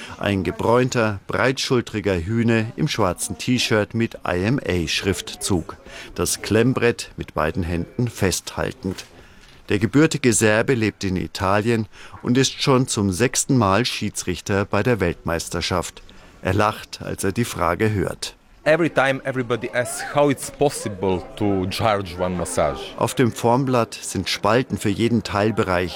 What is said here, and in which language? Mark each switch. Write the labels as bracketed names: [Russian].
[German] Ein gebräunter, breitschultriger Hühne im schwarzen T-Shirt mit IMA-Schriftzug. Das Klemmbrett mit beiden Händen festhaltend. Der gebürtige Serbe lebt in Italien und ist schon zum 6. Mal Schiedsrichter bei der Weltmeisterschaft. Er lacht, als er die Frage hört. [English] Every time everybody asks how it's possible to charge one massage. [German] Auf dem Formblatt sind Spalten für jeden Teilbereich,